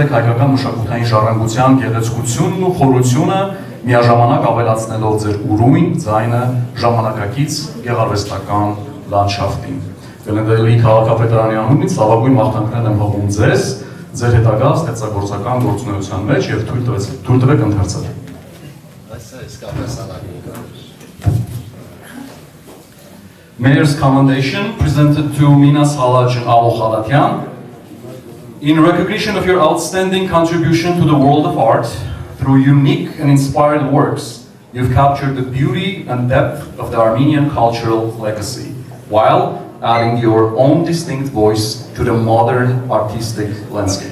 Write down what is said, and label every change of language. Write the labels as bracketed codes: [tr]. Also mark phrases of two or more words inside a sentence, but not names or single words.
[hy] եք հայկական մշակութային ժառանգության գեղեցկությունն ու խորությունը, միաժամանակ ավելացնելով ձեր ուրույն ձայնը ժամանակակից գեղարվեստական լանդշաֆտին։ Գլենդելի քաղաքապետարանի անունից լավագույն մաղթանքներ եմ հողում ձեզ, ձեր հետագա ստեղծագործական գործունեության մեջ եւ թույլ տվեք ընթերցել։ [en] Mayor's commendation presented to Minas Halaj and Avo Khalatyan. In recognition of your outstanding contribution to the world of art, through unique and inspired works, you've captured the beauty and depth of the Armenian cultural legacy, while adding your own distinct voice to the modern artistic landscape.